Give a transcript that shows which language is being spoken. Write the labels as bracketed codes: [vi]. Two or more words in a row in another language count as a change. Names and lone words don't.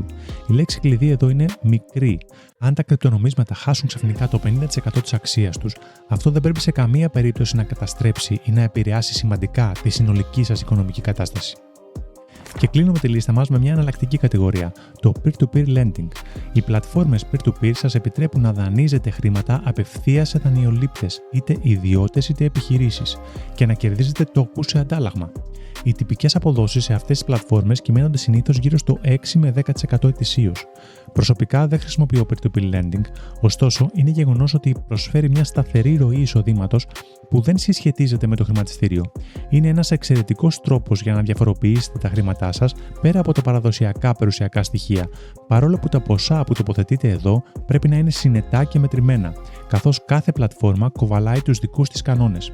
[el] Η λέξη κλειδί εδώ είναι μικρή. Αν τα κρυπτονομίσματα χάσουν ξαφνικά το 50% της αξίας τους, αυτό δεν πρέπει σε καμία περίπτωση να καταστρέψει ή να επηρεάσει σημαντικά τη συνολική σας οικονομική κατάσταση. Και κλείνουμε τη λίστα μας με μια εναλλακτική κατηγορία, το [en] peer-to-peer lending. [el] Οι πλατφόρμες [en] peer-to-peer [el] σας επιτρέπουν να δανείζετε χρήματα απευθείας σε δανειολήπτες, είτε ιδιώτες είτε επιχειρήσεις, και να κερδίζετε τόκους σε αντάλλαγμα. Οι τυπικές αποδόσεις σε αυτές τις πλατφόρμες κυμαίνονται συνήθως γύρω στο 6 με 10% ετησίως. Προσωπικά δεν χρησιμοποιώ [en] peer-to-peer lending, [el] ωστόσο είναι γεγονός ότι προσφέρει μια σταθερή ροή εισοδήματος που δεν συσχετίζεται με το χρηματιστήριο. Είναι ένας εξαιρετικός τρόπος για να διαφοροποιήσετε τα χρήματά σας πέρα από τα παραδοσιακά περιουσιακά στοιχεία, παρόλο που τα ποσά που τοποθετείτε εδώ πρέπει να είναι συνετά και μετρημένα, καθώς κάθε πλατφόρμα κοβαλάει τους δικούς της κανόνες.